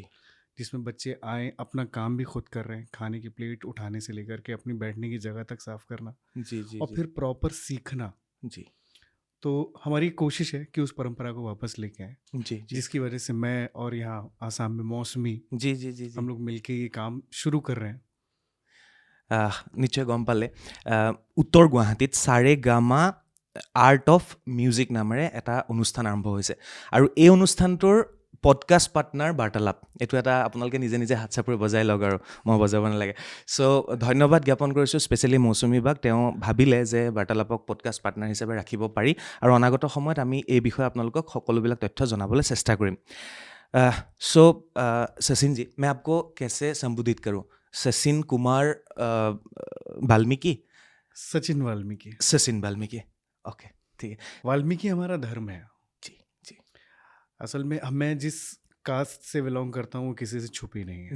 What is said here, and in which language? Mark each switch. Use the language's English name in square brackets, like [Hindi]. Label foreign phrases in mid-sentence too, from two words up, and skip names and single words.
[Hindi] जिसमें बच्चे आए, अपना काम भी खुद कर रहे हैं, खाने की प्लेट उठाने से लेकर के अपनी बैठने की जगह तक साफ करना, जी जी और जी फिर प्रॉपर सीखना। जी तो हमारी कोशिश है कि उस परंपरा को वापस लेके आए, जी जी जिसकी वजह से मैं और यहाँ आसाम में मौसमी जी जी जी हम लोग मिलके ये काम शुरू कर रहे हैं। [Assamese] নিশ্চয় গম পালে, উত্তৰ গুৱাহাটীত সাৰেগামা আৰ্ট অফ মিউজিক নামেৰে এটা অনুষ্ঠান আৰম্ভ হৈছে, আৰু এই অনুষ্ঠানটোৰ [English] podcast partner [Assamese] বাৰ্তালাপ, এইটো এটা আপোনালোকে নিজে নিজে হাত চাপৰি বজাই লওক, আৰু মই বজাব নালাগে। চ' ধন্যবাদ জ্ঞাপন কৰিছোঁ স্পেচিয়েলি মৌচুমী বাক, তেওঁ ভাবিলে যে বাৰ্তালাপক [English] podcast partner [Assamese] হিচাপে ৰাখিব পাৰি, আৰু অনাগত সময়ত আমি এই বিষয়ে আপোনালোকক সকলোবিলাক তথ্য জনাবলৈ চেষ্টা কৰিম। [Hindi] सो सचिन जी, मैं आपको कैसे संबोधित करूं? सचिन कुमार वाल्मीकि? सचिन वाल्मीकि। सचिन वाल्मीकि, ओके ठीक है। वाल्मीकि हमारा धर्म है। जी जी असल में मैं जिस कास्ट से बिलोंग करता हूँ वो किसी से छुपी नहीं है।